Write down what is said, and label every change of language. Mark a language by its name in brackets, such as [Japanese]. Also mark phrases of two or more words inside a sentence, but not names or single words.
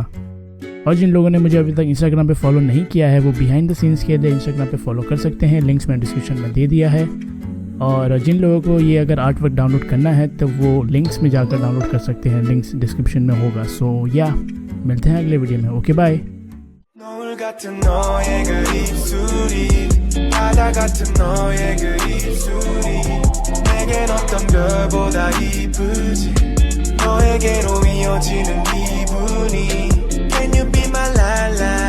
[Hindi] और जिन लोगों ने मुझे अभी तक इंस्टाग्राम पे फॉलो नहीं किया है वो [English] behind the scenes [Hindi] के लिए इंस्टाग्राम पे फॉलो कर सकते हैं। लिंक्स मैंने डिस्क्रिप्शन में दे दिया है। और जिन लोगों को ये अगर [English] art work [Hindi] डाउनलोड करना है तो वो लिंक्स में जाकर डाउनलोड कर सकते हैं। [English] links description [Hindi] में होगा। सो या मिलते हैं अगले वीडियो में। [English] okay, bye. [Korean] 같은 너의 그 입술이 바다 같은 너의 그 입술이 내겐 어떤 별보다 이쁘지 너에게로 이어지는 기분이 [English] Can you be my la la